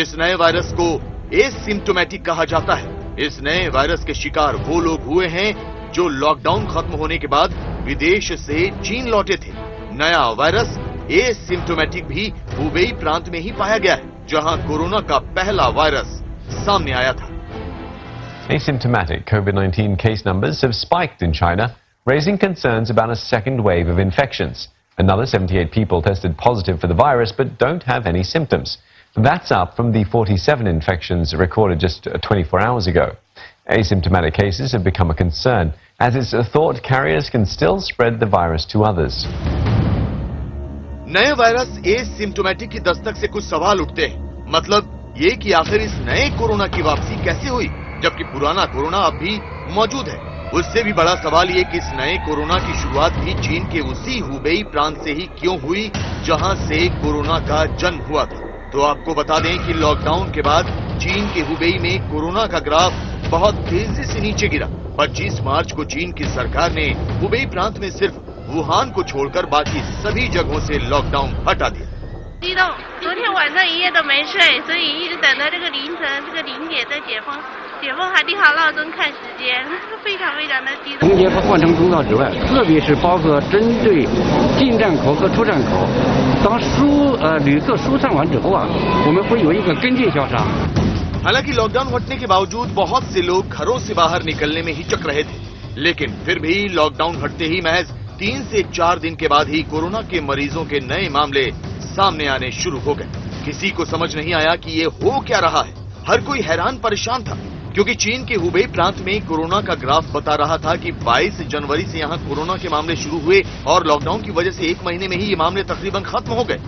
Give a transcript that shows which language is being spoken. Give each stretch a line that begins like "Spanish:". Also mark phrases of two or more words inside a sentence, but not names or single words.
Hindi: इस नए वायरस को एसिम्प्टोमेटिक कहा जाता है। इस नए वायरस के शिकार वो लोग हुए हैं जो लॉकडाउन खत्म होने के बाद विदेश से चीन लौटे थे। नया वायरस एसिम्प्टोमेटिक भी हुबेई प्रांत में ही पाया गया है, जहां कोरोना का पहला वायरस सामने आया था।
English: Asymptomatic COVID-19 case numbers have spiked in China, raising concerns about a second wave of infections. Another 78 people tested positive for the virus but don't have any symptoms. That's up from the 47 infections recorded just 24 hours ago. Asymptomatic cases have become a concern, as it's thought carriers can still spread the virus to others.
Hindi: नए वायरस एसिम्प्टोमेटिक की दस्तक से कुछ सवाल उठते हैं। मतलब ये कि आखिर इस नए कोरोना की वापसी कैसे हुई, जबकि पुराना कोरोना अब भी मौजूद है। उससे भी बड़ा सवाल ये कि इस नए कोरोना की शुरुआत भी चीन के उसी हुबेई प्रांत से ही क्यों हुई जहां से कोरोना का जन्म हुआ था। तो आपको बता दें कि लॉकडाउन के बाद चीन के हुबेई में कोरोना का ग्राफ बहुत तेजी से नीचे गिरा। 25 मार्च को चीन की सरकार ने हुबेई प्रांत में सिर्फ वुहान को छोड़कर बाकी सभी जगहों से लॉकडाउन हटा दिया।
Chinese: 激动，昨天晚上一夜都没睡，所以一直等到这个凌晨这个0点再解封。解封还定好闹钟看时间，非常非常的激动。从解封换成通道之外，特别是包括针对进站口和出站口，当旅客疏散完之后啊，我们会有一个跟进消杀。
Hindi: हालांकि लॉकडाउन हटने के बावजूद बहुत से लोग घरों से बाहर निकलने में हिचक रहे थे, लेकिन फिर भी लॉकडाउन हटते ही महज 3 से 4 दिन के बाद ही कोरोना के मरीजों के नए मामले सामने आने शुरू हो गए। किसी को समझ नहीं आया कि ये हो क्या रहा है। हर कोई हैरान परेशान था, क्योंकि चीन के हुबेई प्रांत में कोरोना का ग्राफ बता रहा था कि 22 जनवरी से यहाँ कोरोना के मामले शुरू हुए और लॉकडाउन की वजह से 1 महीने में ही ये मामले तकरीबन खत्म हो गए।